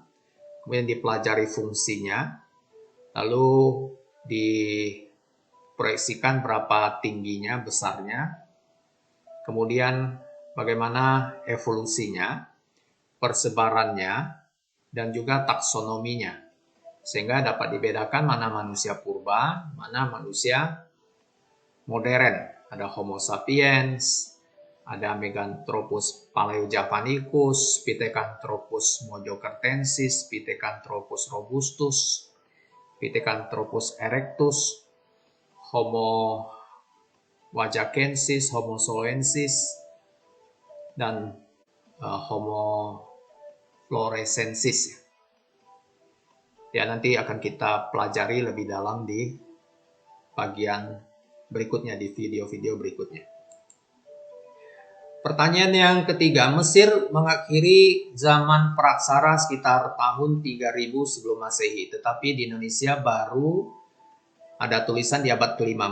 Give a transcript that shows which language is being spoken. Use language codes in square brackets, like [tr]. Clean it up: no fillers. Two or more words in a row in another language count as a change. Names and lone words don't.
[id] Kemudian dipelajari fungsinya, lalu diproyeksikan berapa tingginya, besarnya. Kemudian bagaimana evolusinya, persebarannya, dan juga taksonominya. Sehingga dapat dibedakan mana manusia purba, mana manusia modern. Ada Homo sapiens, ada Meganthropus paleojavanicus, Pithecanthropus mojokertensis, Pithecanthropus robustus, Pithecanthropus erectus, Homo wajakensis, Homo soloensis, dan Homo florescensis. Ya, nanti akan kita pelajari lebih dalam di bagian berikutnya, di video-video berikutnya. Pertanyaan yang ketiga, Mesir mengakhiri zaman Praksara sekitar tahun 3000 sebelum Masehi, tetapi di Indonesia baru ada tulisan di abad ke-5.